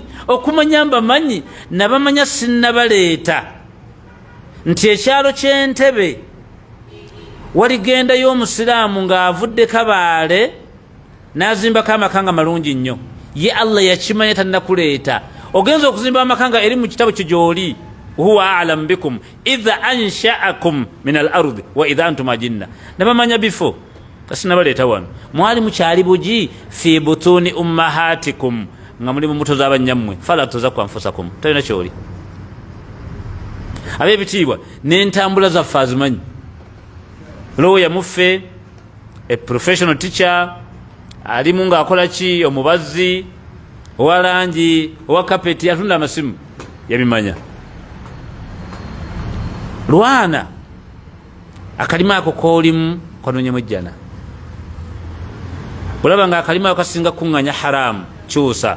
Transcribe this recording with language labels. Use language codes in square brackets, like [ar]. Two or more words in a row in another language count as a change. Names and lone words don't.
[lg] okumanya mbamanyi, nabamanya sinnabaleeta. nti ekyalo ky'Entebe waligendayo omusiraamu ng'avudde Kabaale n'azimbako amaka nga malungi nnyo, ye Allah yakimanya tannakuleeta. Ogenza okuzimba amakanga eri mu kitabo kyo gy'oli, [ar] هو أعلم بكم إذ أنشأكم من الأرض وإذ أنتم أجنة. [lg] Nabamanya bifo kasinabaleeta wano mwali mukyali bugi [ar] في بطون أمهاتكم, [lg] nga muli mu mbuto z'abanyammwe, [ar] فلا تزكوا أنفسكم, [lg] talina kyoli. Ab'ebitiibwa n'entambula zaffe azimanyi. Lawyer muffe, [en] a professional teacher, [lg] alimu ng'akola ki, omubazzi, owa langi, owa kapeti, atunda amasimu, yabimanya. Lwana akalima ako koolimu kanoonyemu ejjana. Olaba nga akalima ako kasinga kuŋŋanya haramu, kyusa.